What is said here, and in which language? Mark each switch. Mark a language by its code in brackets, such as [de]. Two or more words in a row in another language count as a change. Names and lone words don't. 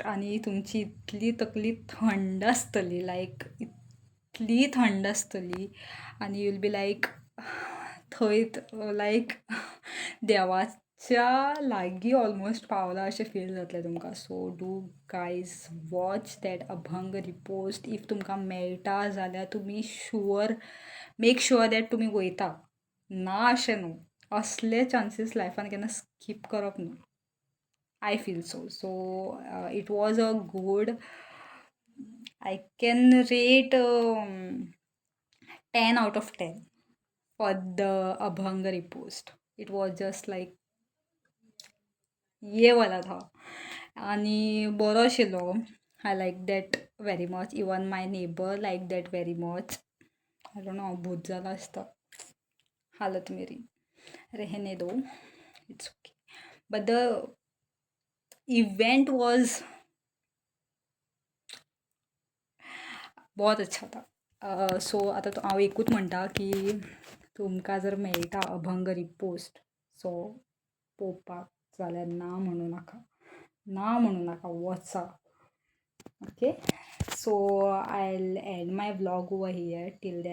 [kok] आणि तुमची इतली तकली थंड आसतली, लायक इतली थंड आसतली आणि [en] you will be like [kok] थंय लायक देवाच्या लागीं ऑलमोस्ट पावला अशें फील जातलें तुमकां. [en] So do guys watch that Abhang repost. [kok] इफ तुमकां मेळटा जाल्यार तुमी [en] make sure that [kok] तुमी वयता. ना अशें न्हू, असले चान्सीस लायफान केन्ना स्कीप करप न्हू. [en] I feel so. So it was a good. I can rate 10 out of 10 for the Abhang repost. It was just like [hi] ये वाला था [kok] आणि बरो आशिल्लो. [en] I like that very much. Even my neighbor liked that very much. I don't know, [kok] भूत जाला आसता. [hi] हालत मेरी रहने दो, [en] it's okay. But the event was [hi] बहुत अच्छा था. [kok] सो आता तो हांव एकूच म्हणटा की तुमकां जर मेळटा अभंग रिपोस्ट सो पळोवपाक जाल्यार ना म्हणू नाका, वचा. [en] Okay, so I will end my vlog over here.